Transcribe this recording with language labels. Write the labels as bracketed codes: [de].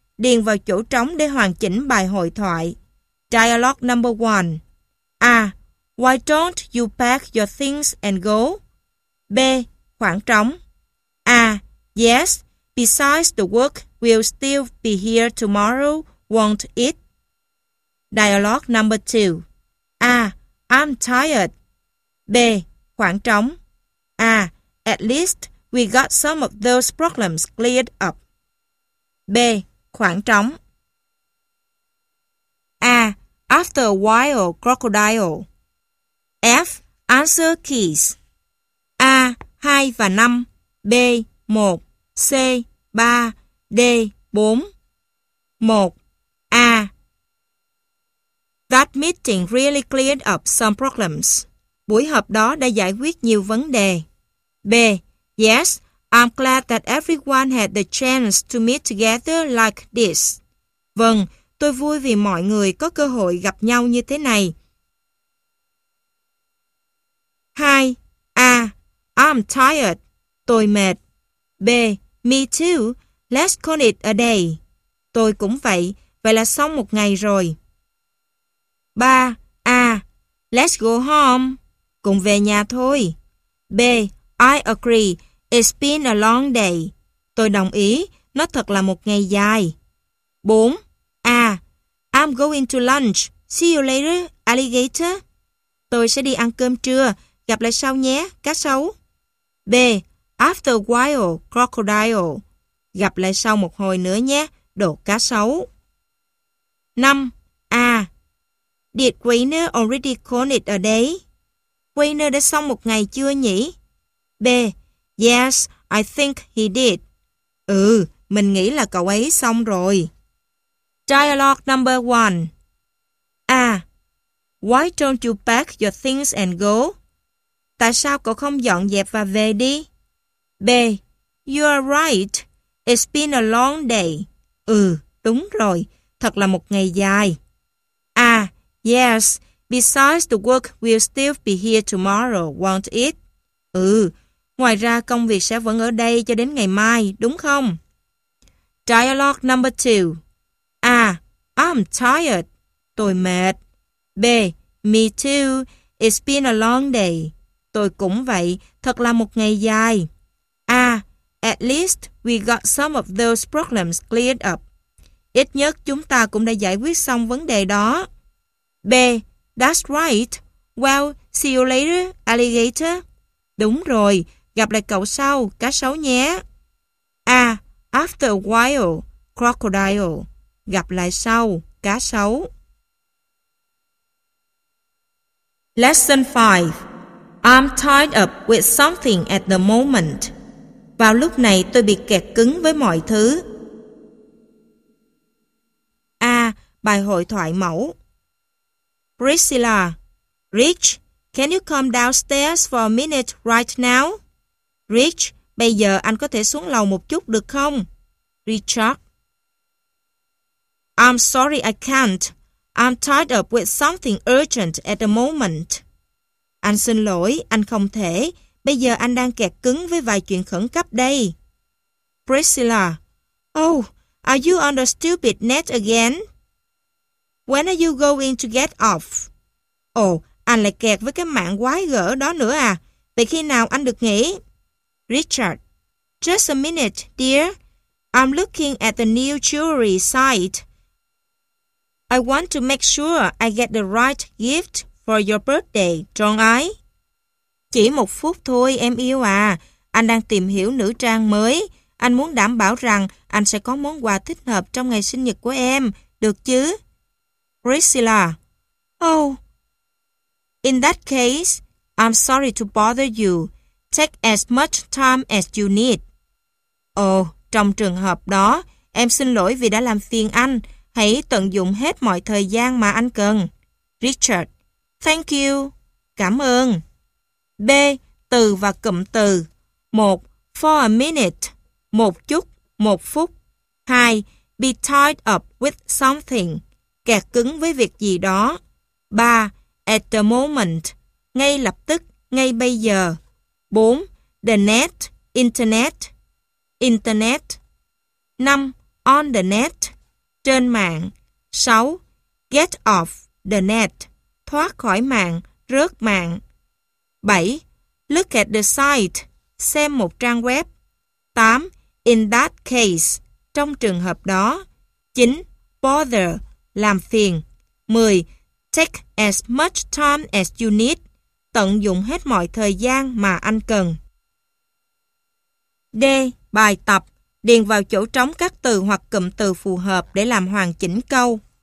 [vi] Điền vào chỗ trống để hoàn chỉnh bài hội thoại. [en] Dialogue number 1. A. Why don't you pack your things and go? [vi] B. Khoảng trống. [en] A. Yes, besides the work, we'll still be here tomorrow, won't it? Dialogue number 2. A. I'm tired. [vi] B. Khoảng trống. [en] A. At least we got some of those problems cleared up. [vi] B. Khoảng trống. [en] A. After a while, crocodile. F. Answer keys. [vi] A. 2 và 5. B. 1. C. 3. D. 4. [en] 1. A. That meeting really cleared up some problems. [vi] Buổi họp đó đã giải quyết nhiều vấn đề. [en] B. Yes, I'm glad that everyone had the chance to meet together like this. [vi] Vâng, tôi vui vì mọi người có cơ hội gặp nhau như thế này. [en] 2. A. I'm tired. [vi] Tôi mệt. [en] B. Me too. Let's call it a day. [vi] Tôi cũng vậy. Vậy là xong một ngày rồi. [en] 3. A. Let's go home. [vi] Cùng về nhà thôi. [en] B. I agree. It's been a long day. [vi] Tôi đồng ý. Nó thật là một ngày dài. [en] 4. A. I'm going to lunch. See you later, alligator. [vi] Tôi sẽ đi ăn cơm trưa. Gặp lại sau nhé, cá sấu. [en] B. After a while, crocodile. [vi] Gặp lại sau một hồi nữa nhé, đồ cá sấu. [en] 5. A. Did Wayner already call it a day? [vi] Wayner đã xong một ngày chưa nhỉ? [en] B. Yes, I think he did. [vi] Ừ, mình nghĩ là cậu ấy xong rồi. [en] Dialogue number 1. A. Why don't you pack your things and go? [vi] Tại sao cậu không dọn dẹp và về đi? [en] B. You are right. It's been a long day. [vi] Ừ, đúng rồi. Thật là một ngày dài. [en] A. Yes. Besides, the work will still be here tomorrow, won't it? [vi] Ừ, ngoài ra công việc sẽ vẫn ở đây cho đến ngày mai, đúng không? [en] Dialogue number 2. A. I'm tired. [vi] Tôi mệt. [en] B. Me too. It's been a long day. [vi] Tôi cũng vậy. Thật là một ngày dài. [en] A. At least we got some of those problems cleared up. [vi] Ít nhất chúng ta cũng đã giải quyết xong vấn đề đó. [en] B. That's right. Well, see you later, alligator. [vi] Đúng rồi. Gặp lại cậu sau, cá sấu nhé. [en] A. After a while, crocodile. [vi] Gặp lại sau, cá sấu. [en] Lesson 5. I'm tied up with something at the moment. [vi] Vào lúc này tôi bị kẹt cứng với mọi thứ. A. Bài hội thoại mẫu. [en] Priscilla. Rich, can you come downstairs for a minute right now? [vi] Rich, bây giờ anh có thể xuống lầu một chút được không? [en] Richard. I'm sorry I can't. I'm tied up with something urgent at the moment. [vi] Anh xin lỗi, anh không thể. Bây giờ anh đang kẹt cứng với vài chuyện khẩn cấp đây. [en] Priscilla. Oh, are you on the stupid net again? When are you going to get off? [vi] Oh, anh lại kẹt với cái mạng quái gở đó nữa à. Vậy khi nào anh được nghỉ? [en] Richard. Just a minute, dear. I'm looking at the new jewelry site. I want to make sure I get the right gift for your birthday, don't I? [vi] Chỉ một phút thôi, em yêu à. Anh đang tìm hiểu nữ trang mới. Anh muốn đảm bảo rằng anh sẽ có món quà thích hợp trong ngày sinh nhật của em, được chứ? [en] Priscilla. Oh. In that case, I'm sorry to bother you. Take as much time as you need. [vi] Oh, trong trường hợp đó, em xin lỗi vì đã làm phiền anh. Hãy tận dụng hết mọi thời gian mà anh cần. [en] Richard. Thank you. [vi] Cảm ơn. B. Từ và cụm từ. 1. [en] For a minute. [vi] Một chút, một phút. 2. [en] Be tied up with something. [vi] Kẹt cứng với việc gì đó. 3. [en] At the moment. [vi] Ngay lập tức, ngay bây giờ. [en] 4. The net. Internet. Internet. 5. On the net. [vi] Trên mạng. [en] 6. Get off the net. [vi] Thoát khỏi mạng, rớt mạng. [en] 7. Look at the site. [vi] Xem một trang web. [en] 8. In that case. [vi] Trong trường hợp đó. 9. Bother. Làm phiền. 10. [en] Take as much time as you need. [vi] Tận dụng hết mọi thời gian mà anh cần. D. Bài tập. Điền vào chỗ trống các từ hoặc cụm từ phù hợp để làm hoàn chỉnh câu.